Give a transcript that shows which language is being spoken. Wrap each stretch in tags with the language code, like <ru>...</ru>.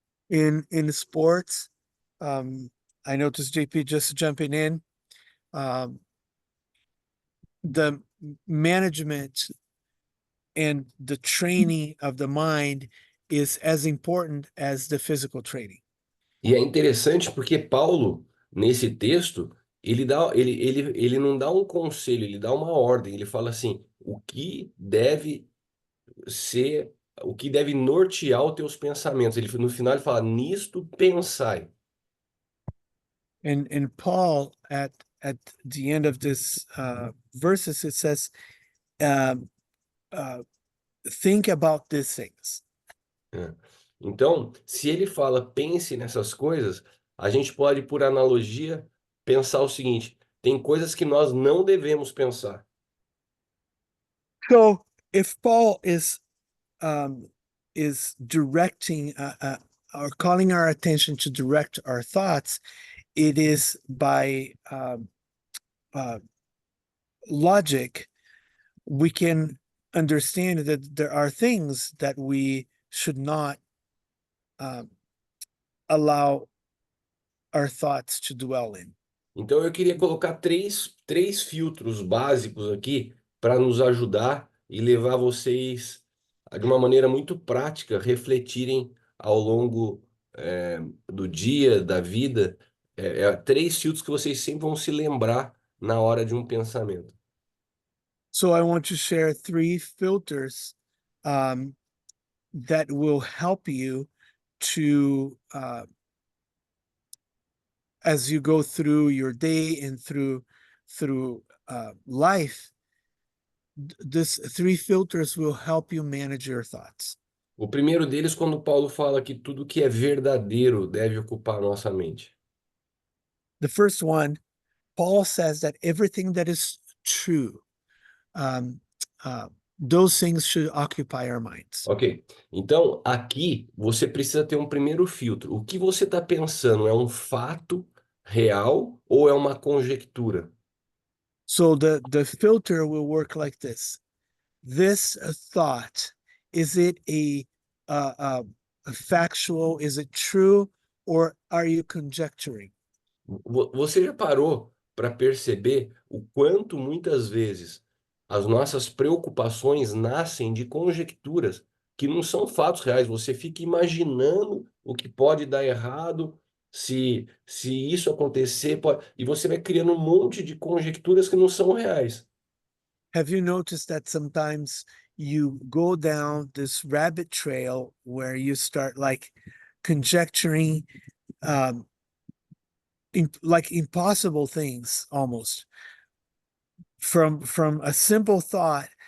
<en>In sports, I noticed JP just jumping in. The management and the training of the mind is as important as the physical training.</en> <pt>E é interessante porque Paulo, nesse texto, ele não dá um conselho, ele dá uma ordem. Ele fala assim: o que deve ser, o que deve nortear os teus pensamentos. Ele, no final, ele fala: nisto pensai.</pt> <en>And Paul at the end of this verses, it says, think about these things.</en> <pt>É. Então, se ele fala pense nessas coisas, a gente pode, por analogia, pensar o seguinte: tem coisas que nós não devemos pensar.</pt> <en>So if Paul is directing or calling our attention to direct our thoughts, it is by logic. We can understand that there are things that we should not allow our thoughts to dwell in.</en> <pt>Então, eu queria colocar três filtros básicos aqui para nos ajudar e levar vocês, de uma maneira muito prática, refletirem ao longo do dia, da vida. Três filtros que vocês sempre vão se lembrar na hora de um pensamento.</pt> <en>So I want to share 3 filters that will help you to as you go through your day and through life. This 3 filters will help you manage your thoughts.</en> <pt>O primeiro deles, quando Paulo fala que tudo que é verdadeiro deve ocupar a nossa mente.</pt> <en>The first one, Paul says that everything that is true, those things should occupy our minds.</en> <pt>Ok, então aqui você precisa ter um primeiro filtro. O que você está pensando é um fato real ou é uma conjectura?</pt> <en>So the filter will work like this. This thought, is it a factual? Is it true? Or are you conjecturing?</en> <pt>Você já parou para perceber o quanto muitas vezes as nossas preocupações nascem de conjecturas que não são fatos reais? Você fica imaginando o que pode dar errado, se isso acontecer, e você vai criando um monte de conjecturas que não são reais.</pt> <en>Have you noticed that sometimes you go down this rabbit trail where you start like conjecturing like impossible things almost from a simple thought?</en>